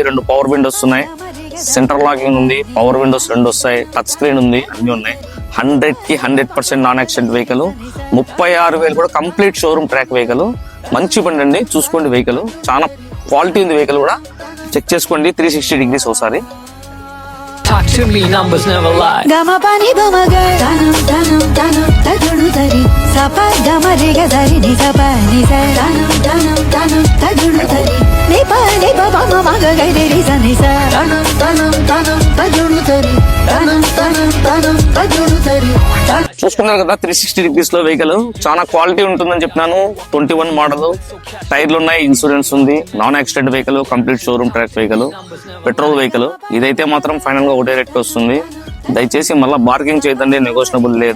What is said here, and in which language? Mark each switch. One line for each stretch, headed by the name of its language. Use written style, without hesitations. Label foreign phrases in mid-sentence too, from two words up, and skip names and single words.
Telugu: 2
English: power windows
Telugu: ఉన్నాయి,
English: center locking
Telugu: ఉంది,
English: power windows
Telugu: 2 వస్తాయి,
English: touch screen
Telugu: ఉంది, అన్ని ఉన్నాయి. 100కి 100%
English: non accident vehicle.
Telugu: 36,000 కూడా
English: complete showroom track vehicle.
Telugu: మంచి బండి అండి, చూసుకోండి. వెహికల్ చాలా క్వాలిటీ ఉంది. వెహికల్ కూడా చెక్ చేసుకోండి 360 డిగ్రీస్ ఒకసారి.
English: Talk to me, numbers never lie. Gama pani bama ga tanam tanam tanam tadunu tari sapa gama re ga dari ni sapa ni sa tanam tanam tanam tadunu tari ne pa ne ba ba ma ga ga re re sa ni sa tanam tanam tanam tadunu tari tanam tanam tanam tadunu tari.
Telugu: చూసుకున్నారు కదా 360 డిగ్రీస్ లో వెహికల్ చాలా క్వాలిటీ ఉంటుందని చెప్పినాను. 21 మోడల్, టైర్లు ఉన్నాయి, ఇన్సూరెన్స్ ఉంది,
English: non accident vehicle, complete showroom track vehicle, petrol vehicle.
Telugu: ఇదైతే మాత్రం ఫైనల్ గా ఒకటే రేట్ వస్తుంది. దయచేసి మళ్ళీ బార్గింగ్ చేయదండి, నెగోషియబుల్ లేదు.